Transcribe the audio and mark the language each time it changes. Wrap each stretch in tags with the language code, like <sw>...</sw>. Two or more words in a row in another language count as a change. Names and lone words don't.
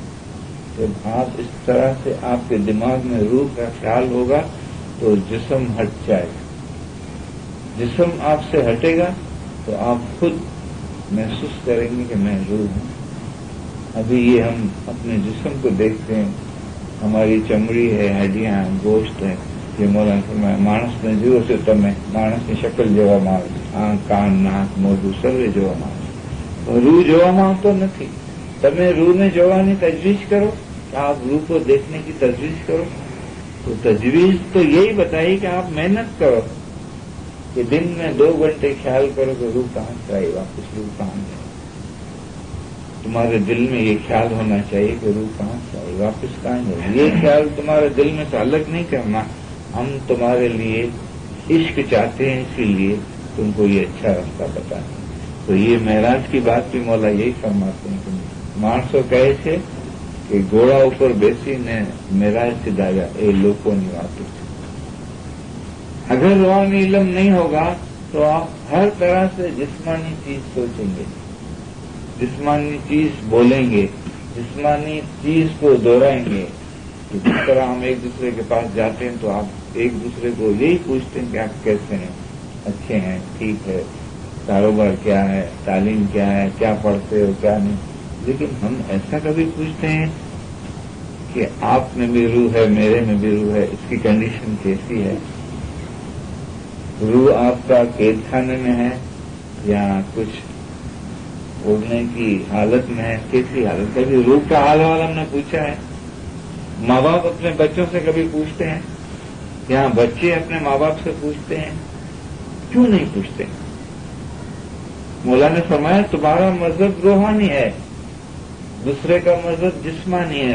<ur>جب آپ اس طرح سے آپ کے دماغ میں روح کا خیال ہوگا تو جسم ہٹ جائے گا. جسم آپ سے ہٹے گا تو آپ خود محسوس کریں گے کہ میں روح ہوں. ابھی یہ ہم اپنے جسم کو دیکھتے ہیں, ہماری چمڑی ہے, ہڈیاں ہیں, گوشت ہے. یہ مولانا فرمایا</ur> <gu>માણસને જુઓ છો તમે, માણસની શક્લ જોવામાં આવે છે, આંખ, કાન, નાક, મોઢું સર્વે જોવામાં આવે છે. રૂહ જોવામાં આવતો નથી. તમે રૂહને જોવાની તજવીજ કરો,</gu> <ur>آپ روح کو دیکھنے کی تجویز کرو. تو تجویز تو یہی بتائی کہ آپ محنت کرو کہ دن میں 2 گھنٹے خیال کرو کہ روح کہاں سے آئی, واپس روح کہاں جائے. تمہارے دل میں یہ خیال ہونا چاہیے کہ روح کہاں سے آئی, واپس کہاں جائے. یہ خیال تمہارے دل میں سے الگ نہیں کرنا. ہم تمہارے لیے عشق چاہتے ہیں, اسی لیے تم کو یہ اچھا راستہ بتاتے ہیں. تو یہ معراج کی بات بھی مولا یہی فرماتے ہیں کہ</ur> <gu>માણસો કહે છે કે ઘોડા ઉપર બેસીને معراج સિધાવ્યા. એ લોકોની વાતો છે.</gu> <ur>اگر روحانی علم نہیں ہوگا تو آپ ہر طرح سے جسمانی چیز سوچیں گے, جسمانی چیز بولیں گے, جسمانی چیز کو دہرائیں گے. جس طرح ہم ایک دوسرے کے پاس جاتے ہیں تو آپ ایک دوسرے کو یہی پوچھتے ہیں کہ آپ کیسے ہیں, اچھے ہیں, ٹھیک ہے, کاروبار کیا ہے, تعلیم کیا ہے, کیا پڑھتے ہو, کیا نہیں. لیکن ہم ایسا کبھی پوچھتے ہیں کہ آپ میں بھی روح ہے, میرے میں بھی روح ہے, اس کی کنڈیشن کیسی ہے. روح آپ کا قید خانے میں ہے یا کچھ اڑنے کی حالت میں ہے۔ کیسی حالت? کبھی روح کا حال وال ہم نے پوچھا ہے؟ ماں باپ اپنے بچوں سے کبھی پوچھتے ہیں? یہاں بچے اپنے ماں باپ سے پوچھتے ہیں? کیوں نہیں پوچھتے? مولا نے فرمایا تمہارا مذہب روحانی ہے، دوسرے کا مذہب جسمانی ہے.</ur>